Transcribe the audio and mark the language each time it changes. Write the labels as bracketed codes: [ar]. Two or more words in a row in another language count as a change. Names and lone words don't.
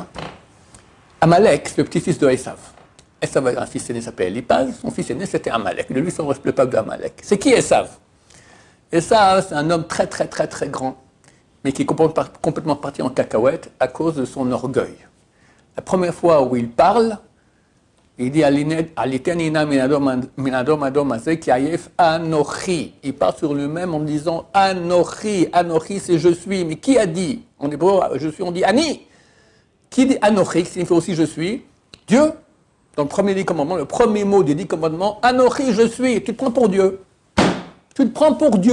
[fr] Amalek, c'est le petit-fils de Esav. Esav avait un fils aîné qui s'appelait Elipaz, son fils aîné c'était Amalek. De lui, c'est le peuple d'Amalek. C'est qui Esav? Esav, c'est un homme très très très très grand, mais qui est complètement parti en cacahuète à cause de son orgueil. La première fois où il parle, il dit [he] הלעיטני נא מן האדום האדום הזה כי עיף אנכי. [fr] Il parle sur lui-même en disant Anochi. Anochi, c'est je suis. Mais qui a dit? En hébreu, je suis, on dit Ani. Qui dit Anochi, qui signifie aussi je suis? Dieu. Dans le premier 10 commandements, le premier mot des 10 commandements, Anochi, je suis. Tu te prends pour Dieu. Tu te prends pour Dieu.